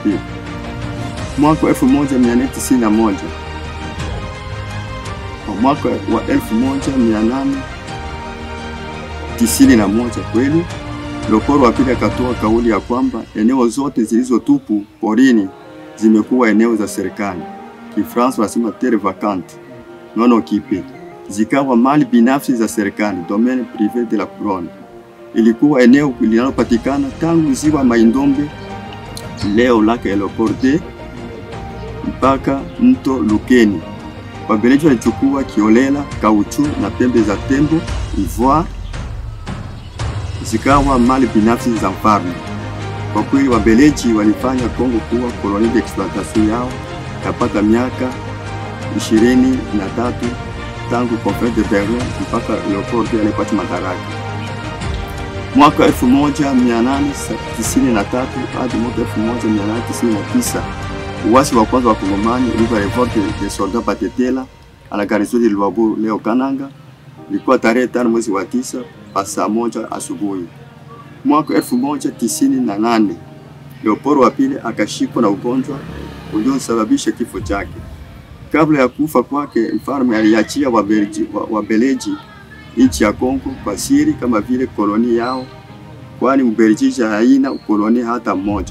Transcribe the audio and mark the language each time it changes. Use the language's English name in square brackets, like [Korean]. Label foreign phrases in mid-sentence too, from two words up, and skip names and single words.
[Swahili] Mwaka wa 1891 mwaka wa 1891 kweli Leopold wa pili akatoa kauli ya kwamba eneo zote zilizotupu porini zimekuwa eneo za serikali. Kifransa wanasema [French] terre vacante non occupée, [Swahili] zikawa mali binafsi za serikali, [French] domaine privé de la couronne. [Swahili] Ilikuwa eneo linalopatikana tangu ziwa Mai-Ndombe, leo lake Leopold, mpaka mto Lukeni. Wabeleji walichukua kiolela kauchu na pembe za tembo, ivoire, zikawa mali binafsi za mfalme. Kwa kweli Wabeleji walifanya Kongo kuwa kolonia [French] de exploitation [Swahili] yao kapata miaka 23 tangu Conference de Berlin mpaka Leopold alipata madaraka. Mwaka 1893 hadi mwaka 1899 uasi wa kwanza wa Kongomani ulikuwa [French] revolte des soldats Batetela à la garnison de Luabu [Swahili] leo Kananga, ilikuwa tarehe 5 mwezi wa 9 saa 1 asubuhi. Mwaka 1898 Leopold wa pili akashikwa na ugonjwa uliosababisha kifo chake. Kabla ya kufa kwake, mfalme aliachia Wabeleji nchi ya Kongo kwa siri kama vile koloni yao, kwani Ubelgiji haina koloni hata mmoja.